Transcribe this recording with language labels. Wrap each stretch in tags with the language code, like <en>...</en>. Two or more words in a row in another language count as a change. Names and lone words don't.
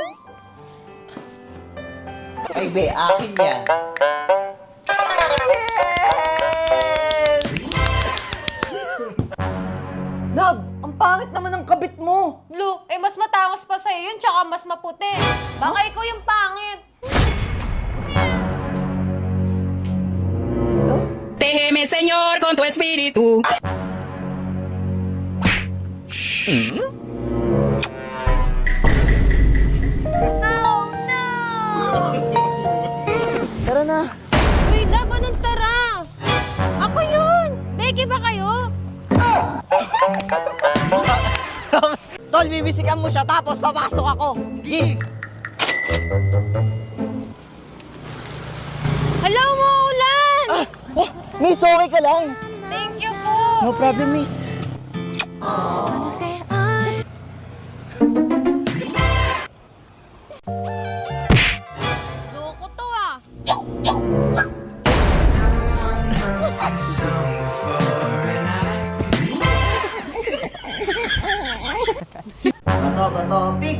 <tl>Ay, be, akin yan. Yes! Love, ang pangit naman ng kabit mo. Blue, eh mas matangos pa sa'yo yun, tsaka mas maputi. Baka ikaw yung pangit.</tl> <es>Déjeme, Señor, con tu espíritu.</es> <tl>Tara na. Uy, love, anong tara? Ako yun! Becky ba kayo? Tol, bibisikan mo siya tapos papasok ako. G. Hello, Maulan! Oh, miss, okay ka lang?</tl> <en>Thank you po! No problem, miss.</en> <tl>Loko to ah! Bato, bato, pick.</tl>